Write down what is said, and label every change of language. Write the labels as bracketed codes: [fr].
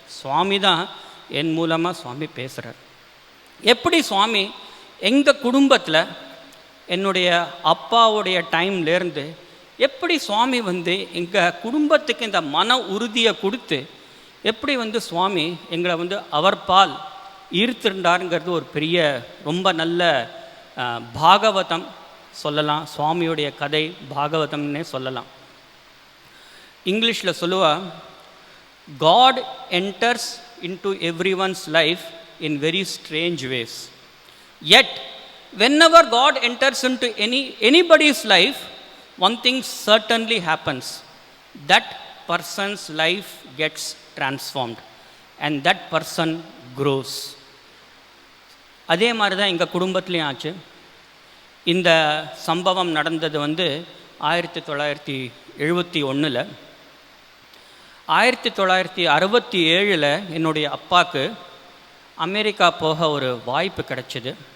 [ta] சுவாமி தான் என் மூலமாக சுவாமி பேசுகிறார். எப்படி சுவாமி எங்கள் குடும்பத்தில் என்னுடைய அப்பாவுடைய டைம்லேருந்து எப்படி சுவாமி வந்து எங்கள் குடும்பத்துக்கு இந்த மன உறுதியை கொடுத்து எப்படி வந்து சுவாமி எங்களை வந்து அவர் பால் ஈர்த்திருந்தாருங்கிறது ஒரு பெரிய ரொம்ப நல்ல பாகவதம் சொல்லலாம். சுவாமியுடைய கதை பாகவதம்னே சொல்லலாம். இங்கிலீஷில் சொல்லுவா, [en] God enters into everyone's life in very strange ways, yet whenever God enters into anybody's life, one thing certainly happens, that person's life gets transformed and that person grows. [ta] அதே மாதிரி தான் எங்கள் குடும்பத்துலேயும் ஆச்சு. இந்த சம்பவம் நடந்தது வந்து 1971. 1967 என்னுடைய அப்பாவுக்கு அமெரிக்கா போக ஒரு வாய்ப்பு கிடைச்சிது.